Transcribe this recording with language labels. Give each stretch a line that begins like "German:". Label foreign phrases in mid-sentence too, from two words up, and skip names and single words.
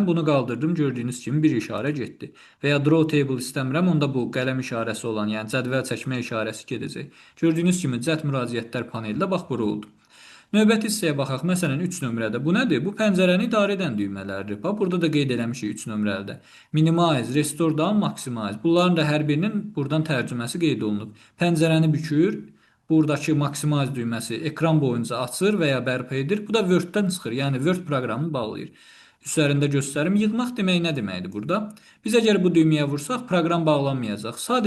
Azerbaijani: Bunu qaldırdım, gördüyünüz kimi bir işarə getdi. Və ya
English: draw table
Azerbaijani: istəmirəm, onda bu qələm işarəsi olan, yəni cədvəl çəkmə işarəsi gedəcək. Gördüyünüz kimi cəld müraciətlər panelində bax bura oldu. Növbəti hissəyə baxaq. Məsələn, 3 nömrədə. Bu nədir? Bu pəncərəni idarə edən düymələrdir. Bax, burada da qeyd eləmişik 3 nömrədə.
English: Minimize, restore down, maximize.
Azerbaijani: Bunların da hər birinin buradan tərcüməsi qeyd olunub. Pəncərəni bükür. Buradakı maximize düyməsi ekran boyunca açır və ya bərpa edir. Bu da Word-dən çıxır. Yəni Word proqramını bağlayır. Üzərində göstərim. Yığmaq demək nə deməkdir burada? Biz əgər bu düyməyə vursaq, proqram bağlanmayacaq.